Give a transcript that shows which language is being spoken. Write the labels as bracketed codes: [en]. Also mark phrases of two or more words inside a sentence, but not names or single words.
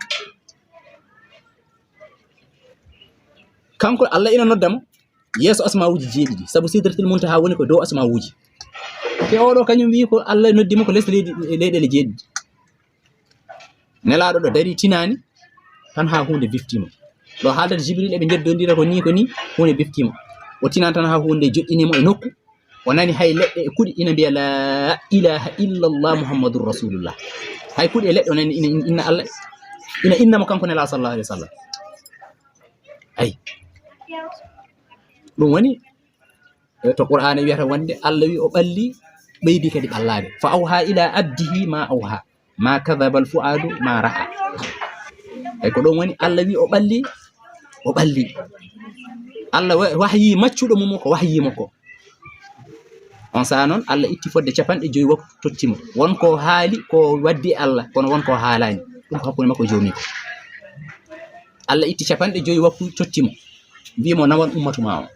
[ff] kanko Allah ina noddamo yeeso asmauji jeeɗiɗi saabu [ar] سدرة المنتهى [ff] woni ko dow asmauji te oɗo kañum wi ko Allah noddimo ko less leyɗele jeeɗiɗi nelaɗo ɗo dari tinani tan ha hunde biftima ɗo haaldata jibril eɓe jeddodira ko ni hunde biftima o tinan tan ha hunde joƴƴinimo e nokku o nani hay leɗɗe e kuɗi ina mbiya [ar] لا إله إلا الله محمد رسول الله [ff] hay kuɗi e leɗɗe o nani ina inna Allah ina innamo kanko nela [ar] صلى الله عليه وسلم [ff] ay ɗum woni to qur'ana wiyata wonde Allah wi o ɓalli ɓeydi kadi ɓallade [ar] فأوحى إلى عبده ما أوحى ما كذب الفؤاد ما رأى [ff] ay ko ɗon woni Allah wi o ɓalli Allah wahyi maccuɗo mum ko wahyi makko on sa noon Allah itti fodde 5 waktu tottimo wonko haali ko waddi Allah kono wonko haalani ɗum ko hakkunde makko jomi ko Allah itti 5 waktu tottimo mbimo nawan ummatuma